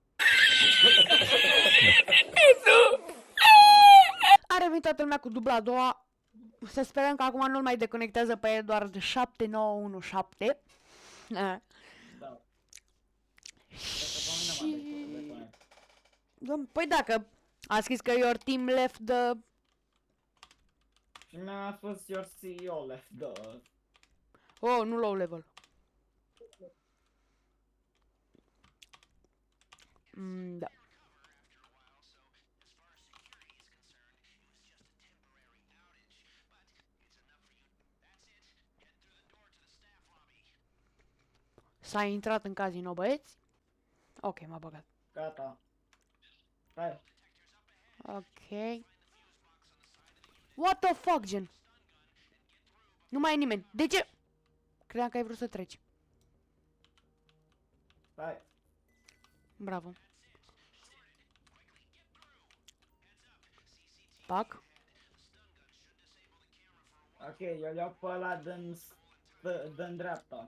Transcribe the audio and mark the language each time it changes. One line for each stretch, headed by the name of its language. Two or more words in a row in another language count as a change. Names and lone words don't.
Romanian: A revenit toată lumea cu dubla a doua. Să sperăm că acum nu-l mai deconectează pe Eduard 7917. Da. Și... Păi dacă a scris că
English: your team left the...
Romanian: Și mi-a spus
English: your CEO left the...
Romanian: Oh, nu
English: low level.
Romanian: Da. S-a intrat în casino, băieți? Ok, m-a băgat. Gata. Hai.
English: Ok. What the fuck,
Romanian: gen? Nu mai e nimeni. De ce? Credeam că ai vrut să treci. Hai. Bravo. Pac. Ok, eu iau pe ăla din dreapta.